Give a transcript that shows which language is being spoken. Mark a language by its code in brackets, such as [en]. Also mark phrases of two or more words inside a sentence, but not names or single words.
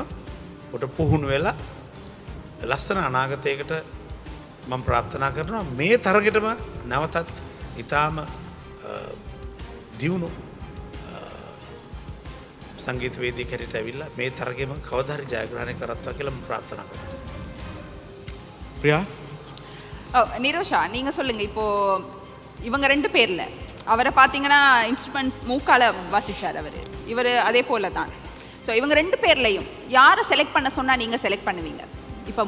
[si] උට පුහුණු වෙලා ලස්සන අනාගතයකට මම ප්‍රාර්ථනා කරනවා මේ තරගෙටම නැවතත් ඊටාම දියුණු සංගීත වේදිකයට ඇවිල්ලා මේ තරගෙම කවදා හරි ජයග්‍රහණය කරත්වා කියලා මම ප්‍රාර්ථනා කරනවා. [ta] பிரியா நிரோஷா நீங்க சொல்லுங்க. இப்போ இவங்க 2 பேர்ல அவரை பார்த்தீங்கன்னா இன்ஸ்ட்ருமெண்ட்ஸ் மூக்கால வாசிச்சார் அவர். இவர் அதே போல தான். ஸோ இவங்க 2 பேர்லையும் யாரை செலக்ட் பண்ண சொன்னா நீங்க செலக்ட் பண்ணுவீங்க?